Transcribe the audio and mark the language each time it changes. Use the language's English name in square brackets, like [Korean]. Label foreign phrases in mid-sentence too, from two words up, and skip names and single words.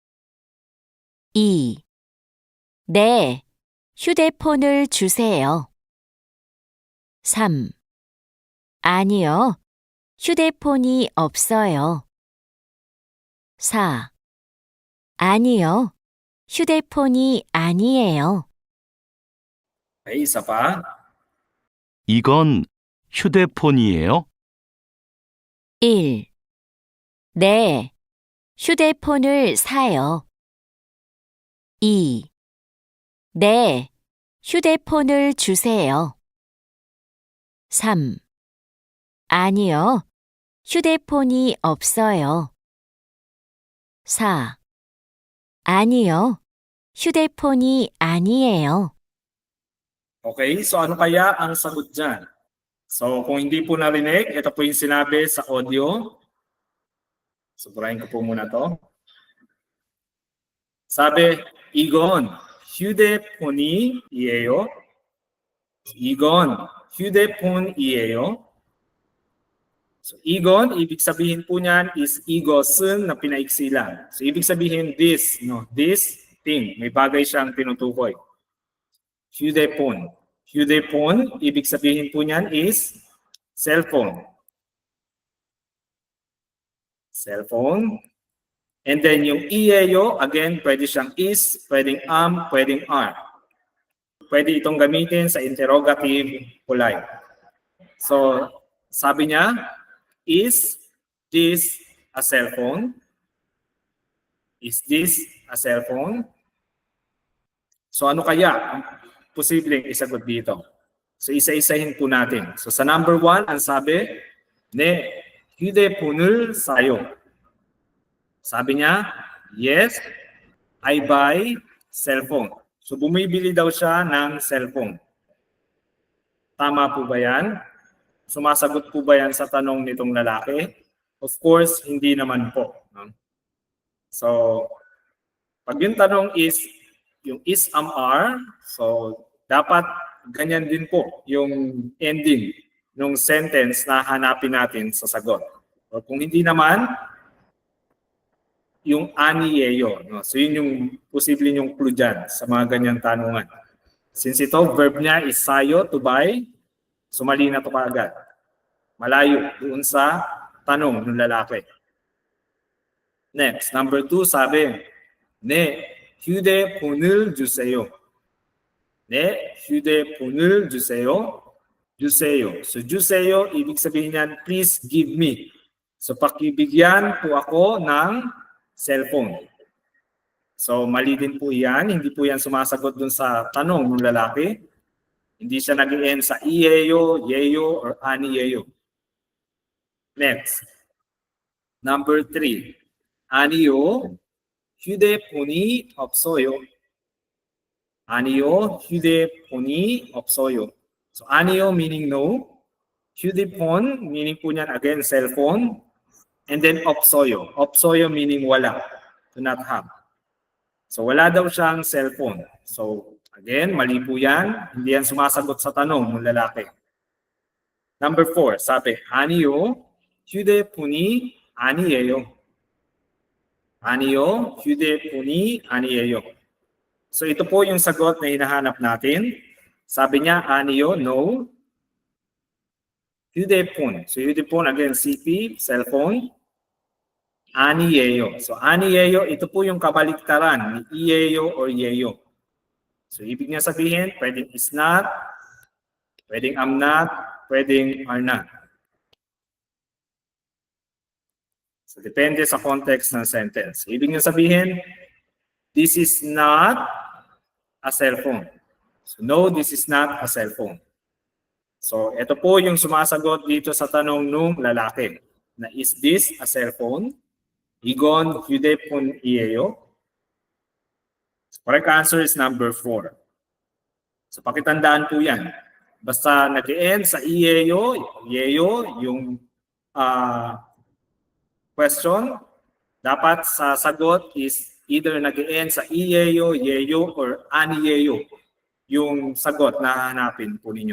[Korean] 2. 네, 휴대폰을 주세요. 3. 아니요, 휴대폰이 없어요. 4. 아니요, 휴대폰이 아니에요. [Filipino] Okay, isa pa. [Korean] 이건 휴대폰이에요? 1. 네, 휴대폰을 사요. 2. 네, 휴대폰을 주세요. 3. 아니요, 휴대폰이 없어요. 4. 아니요, 휴대폰이 아니에요. [Filipino] Okay, so ano kaya ang sagot dyan? So kung hindi po narinig, ito po yung sinabi sa audio. So burahin ko po muna to. Sabi, [Korean] 이건 휴대폰이에요. 이건 휴대폰이에요. So 이건, [Filipino] ibig sabihin po niyan is 이것은 na pinaiksi lang. So ibig sabihin [English] this, no, this thing, [Filipino] may bagay siyang tinutukoy. 휴대폰. 휴대폰, ibig sabihin po niyan is cellphone. Cellphone. [English] And then [Filipino] yung iyeyo, again, pwede siyang is, pwedeng pwedeng are. Pwede itong gamitin sa [English] interrogative polite. [Filipino] So, sabi niya, [English] is this a cellphone? Is this a cellphone? [Filipino] So ano kaya ang posibleng isagot dito? So isa-isahin po natin. So sa number 1, ang sabi, [Korean] 네, 휴대폰을 사요. [Filipino] Sabi niya, [English] yes, I buy cellphone. [Filipino] So bumibili daw siya ng cellphone. Tama po ba yan? Sumasagot po ba yan sa tanong nitong lalaki? [English] Of course, [Filipino] hindi naman po. No? So, pag yung tanong is, yung [English] is are, [Filipino] so dapat ganyan din po yung ending ng sentence na hanapin natin sa sagot. O kung hindi naman, yung aniyeyo. No? So yun yung posible yung clue dyan sa mga ganyan tanungan. Since ito, verb niya is sayo, [English] to buy, [Filipino] so mali na ito kaagad. Malayo doon sa tanong ng lalaki. Next, number 2, sabi, [Korean] 네, 휴대폰을 주세요. 네, 휴대폰을 주세요. 주세요. So 주세요, [Filipino] ibig sabihin yan, [English] please give me. [Filipino] So pakibigyan po ako ng cellphone. So mali din po yan, hindi po yan sumasagot dun sa tanong ng lalaki. Hindi siya nag-end sa iyeyo, yeyo, or aniyeyo. Next. Number 3. [Korean] 아니요, 휴대폰이 없어요. 아니요, 휴대폰이 없어요. [English] So 아니요 meaning no. [Filipino] 휴대폰 meaning po niyan [English] again cellphone. And then [Korean] 없어요. 없어요 [English] meaning wala. Do not have. [Filipino] So wala daw siyang cellphone. So again, mali po yan. Hindi yan sumasagot sa tanong ng lalaki. Number 4, sabi, [Korean] 아니요, 휴대폰이 아니에요. 아니요, 휴대폰이 아니에요. [Filipino] So ito po yung sagot na hinahanap natin. Sabi niya, [Korean] 아니요, no. 휴대폰. So 휴대폰, [English] again, CP, cellphone. 아니에요. [Filipino] So 아니에요, ito po yung kabaliktaran ni iyeyo or yeyo. So ibig niya sabihin, pwedeng [English] is not, [Filipino] pwedeng [English] am not, [Filipino] pwedeng [English] are not. [Filipino] So depende sa context ng sentence. Ibig niya sabihin, [English] this is not a cellphone. So no, this is not a cellphone. [Filipino] So ito po yung sumasagot dito sa tanong nung lalaki. [English] Na is this a cellphone? [Korean] 이건 휴대폰이에요? [English] Correct answer is number 4. [Filipino] So pakitandaan po yan. Basta nag-end sa iyeyo, yeyo, yung question, dapat sa sagot is either nag-end sa iyeyo, yeyo, or aniyeyo yung sagot na hahanapin po ninyo.